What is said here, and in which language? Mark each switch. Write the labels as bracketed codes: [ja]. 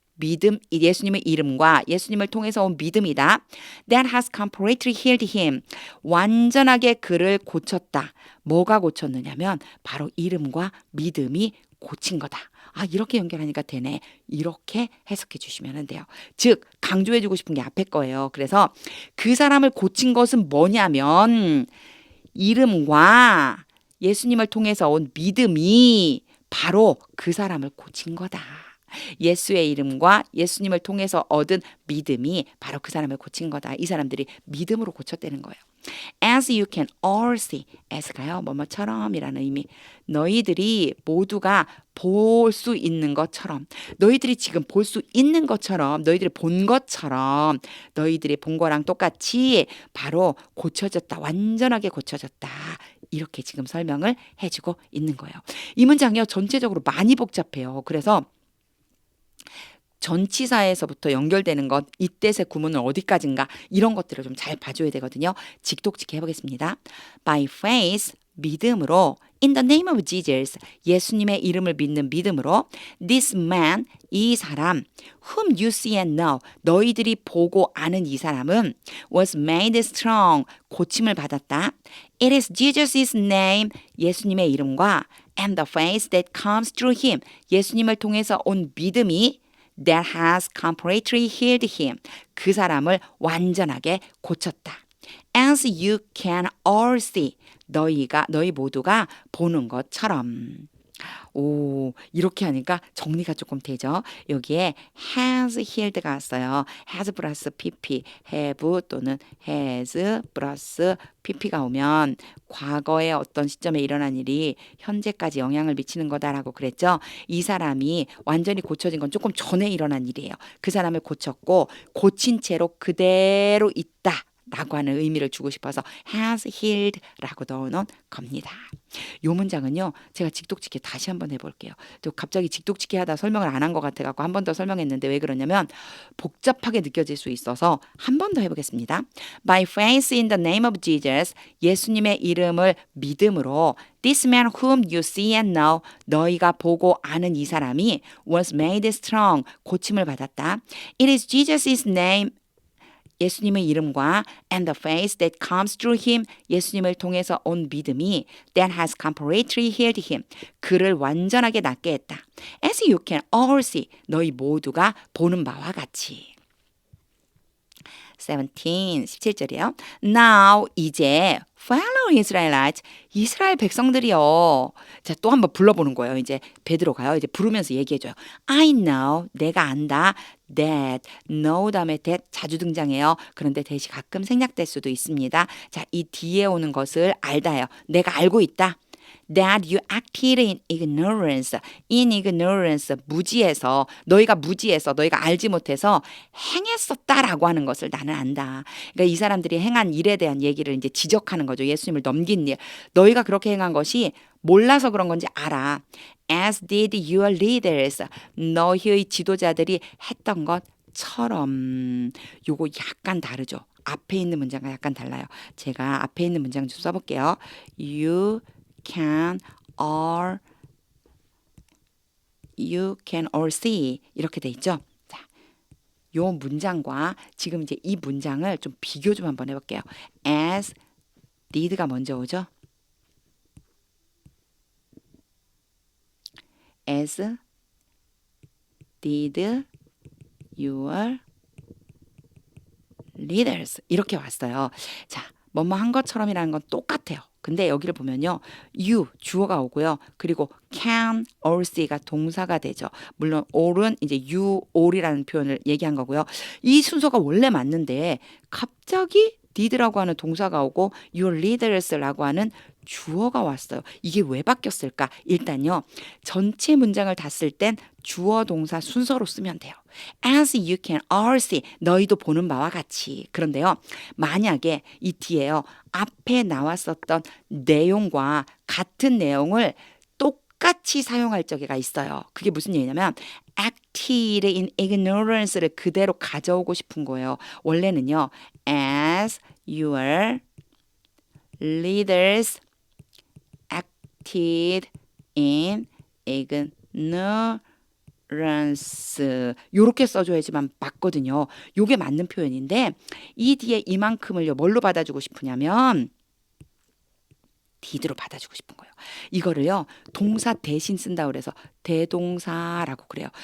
[ko] 믿음, 예수님의 이름과 예수님을 통해서 온 믿음이다. [en] That has completely healed him. [ko] 완전하게 그를 고쳤다. 뭐가 고쳤느냐면 바로 이름과 믿음이 고친 거다. 아, 이렇게 연결하니까 되네. 이렇게 해석해 주시면 돼요. 즉, 강조해 주고 싶은 게 앞에 거예요. 그래서 그 사람을 고친 것은 뭐냐면 이름과 예수님을 통해서 온 믿음이 바로 그 사람을 고친 거다. 예수의 이름과 예수님을 통해서 얻은 믿음이 바로 그 사람을 고친 거다. 이 사람들이 믿음으로 고쳤다는 거예요. [en] As you can all see. [ko] as가요. 뭐뭐처럼이라는 의미. 너희들이 모두가 볼 수 있는 것처럼, 너희들이 지금 볼 수 있는 것처럼, 너희들이 본 것처럼, 너희들이 본 거랑 똑같이 바로 고쳐졌다. 완전하게 고쳐졌다. 이렇게 지금 설명을 해주고 있는 거예요. 이 문장이요. 전체적으로 많이 복잡해요. 그래서 전치사에서부터 연결되는 것, 이때의 구문은 어디까지인가 이런 것들을 좀 잘 봐줘야 되거든요. 직독직해 해보겠습니다. [en] By faith, [ko] 믿음으로 [en] in the name of Jesus, [ko] 예수님의 이름을 믿는 믿음으로 [en] this man, [ko] 이 사람 [en] whom you see and know, [ko] 너희들이 보고 아는 이 사람은 [en] was made strong, [ko] 고침을 받았다. [en] It is Jesus' name, [ko] 예수님의 이름과 [en] and the faith that comes through him, [ko] 예수님을 통해서 온 믿음이 [en] that has completely healed him. [ko] 그 사람을 완전하게 고쳤다. [en] As you can all see. [ko] 너희 모두가 보는 것처럼. 오, 이렇게 하니까 정리가 조금 되죠. 여기에 has healed가 왔어요. has 플러스 pp, have 또는 has 플러스 pp가 오면 과거의 어떤 시점에 일어난 일이 현재까지 영향을 미치는 거다라고 그랬죠. 이 사람이 완전히 고쳐진 건 조금 전에 일어난 일이에요. 그 사람을 고쳤고 고친 채로 그대로 있다. 라고 하는 의미를 주고 싶어서 has healed 라고 넣어놓은 겁니다. 이 문장은요. 제가 직독직해 다시 한번 해볼게요. 또 갑자기 직독직해 하다 설명을 안 한 것 같아서 한 번 더 설명했는데 왜 그러냐면 복잡하게 느껴질 수 있어서 한 번 더 해보겠습니다. [en] By faith in the name of Jesus, [ko] 예수님의 이름을 믿음으로 [en] This man whom you see and know, [ko] 너희가 보고 아는 이 사람이 [en] was made strong, [ko] 고침을 받았다. [en] It is Jesus' name, [ko] 예수님의 이름과 [en] and the faith that comes through him, [ko] 예수님을 통해서 온 믿음이 [en] that has completely healed him, [ko] 그를 완전하게 낫게 했다. [en] As you can all see, [ko] 너희 모두가 보는 바와 같이. 17절이에요. [en] Now, [ko] 이제 [en] fellow Israelites, [ko] 이스라엘 백성들이요. 자, 또 한번 불러보는 거예요. 이제 베드로가요. 이제 부르면서 얘기해줘요. [en] I know, [ko] 내가 안다. That, know 다음에 that 자주 등장해요. 그런데 that이 가끔 생략될 수도 있습니다. 자, 이 뒤에 오는 것을 알다요. 내가 알고 있다. [en] That you acted in ignorance. [ko] In ignorance, 무지해서, 너희가 알지 못해서 행했었다라고 하는 것을 나는 안다. 그러니까 이 사람들이 행한 일에 대한 얘기를 이제 지적하는 거죠. 예수님을 넘긴 일. 너희가 그렇게 행한 것이 몰라서 그런 건지 알아. [en] As did your leaders. [ko] 너희의 지도자들이 했던 것처럼. 요거 약간 다르죠. 앞에 있는 문장과 약간 달라요. 제가 앞에 있는 문장 좀 써볼게요. [en] You can all see [ko] 이렇게 돼 있죠. 자, 요 문장과 지금 이제 이 문장을 좀 비교 좀 한번 해볼게요. As did가 먼저 오죠. [en] As did your leaders [ko] 이렇게 왔어요. 자, 뭐뭐 한 것처럼이라는 건 똑같아요. 근데 여기를 보면요. you 주어가 오고요. 그리고 [en] can all see [ko] 가 동사가 되죠. 물론 all은 이제 you all이라는 표현을 얘기한 거고요. 이 순서가 원래 맞는데 갑자기 did라고 하는 동사가 오고 your leaders라고 하는 주어가 왔어요. 이게 왜 바뀌었을까? 일단요. 전체 문장을 다 쓸 땐 주어 동사 순서로 쓰면 돼요. [en] As you can all see, [ko] 너희도 보는 바와 같이. 그런데요. 만약에 이 뒤에요. 앞에 나왔었던 내용과 같은 내용을 똑같이 사용할 적가 있어요. 그게 무슨 얘기냐면 [en] acted in ignorance [ko] 를 그대로 가져오고 싶은 거예요. 원래는요. [en] As your leaders acted in ignorance [ko] ignorance 요렇게 써줘야지만 맞거든요. 요게 맞는 표현인데 이 뒤에 이만큼을요 뭘로 받아주고 싶으냐면 did로 받아주고 싶은 거예요. 이거를요 동사 대신 쓴다 그래서 대동사라고 그래요.